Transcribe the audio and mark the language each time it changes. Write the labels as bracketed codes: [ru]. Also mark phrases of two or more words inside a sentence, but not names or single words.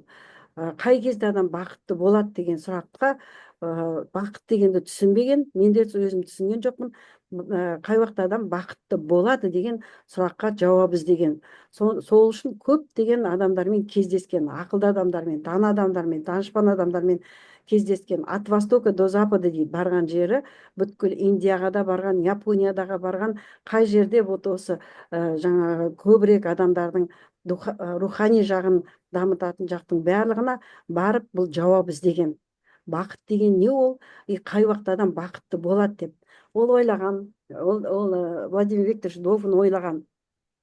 [kk] Қай кезде адам бақытты болады деген сұраққа, бақыт дегенді түсінбеген, мен де өзім түсінген жоқпын. Қай уақытта адам бақытты болады деген сұраққа жауап іздеген. Сол үшін көптеген адамдармен кездескен, ақылды адамдармен, дана адамдармен, данышпан адамдармен кездескен. [ru] От востока до запада [kk] дейді, барған жері, бүткіл Индияға да барған, Япониядағы барған, қай жерде осы жаңағы көбірек адамдардың рухани жағын дамытатын жақтың барлығына барып, бұл жауап іздеген. Бақыт деген не ол? Қай уақытта адам бақытты болады деп. Ол ойлаған, ол Владимир Викторович Довгань ойлаған.